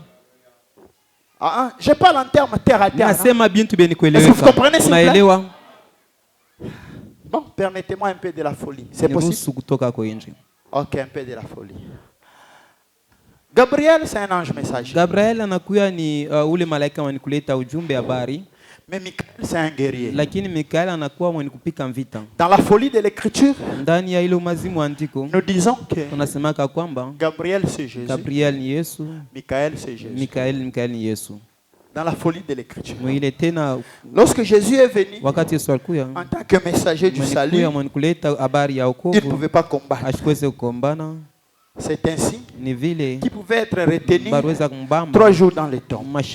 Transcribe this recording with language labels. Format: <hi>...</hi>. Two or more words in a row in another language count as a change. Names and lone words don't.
<fr>Je parle en termes terre à terre. Est-ce que vous comprenez s'il vous plaît? Bon, permettez-moi un peu de la folie. C'est possible? Ok, un peu de la folie. Gabriel, c'est un ange messager.</fr> <sw>Gabriel anakuya ni ule malaika mwenye kuleta ujumbe habari.</sw> <fr>Mais Michael, c'est un guerrier.</fr> <sw>Lakini Michael anakuwa mwenye kupika vita.</sw> <fr>Dans la folie de l'écriture,</fr> <sw>ndani ya ile umazimu andiko,</sw> <fr>nous disons que</fr> <sw>tunasemaka kwamba</sw> <fr>Gabriel c'est Jésus.</fr> <sw>Gabriel ni Yesu.</sw> <fr>Michael c'est Jésus.</fr> <sw>Michael ni Yesu.</sw> <fr>Dans la folie de l'écriture. Lorsque Jésus est venu en tant que messager du salut, il ne pouvait pas combattre. C'est ainsi qu'il pouvait être retenu 3 jours dans les tombes.</fr>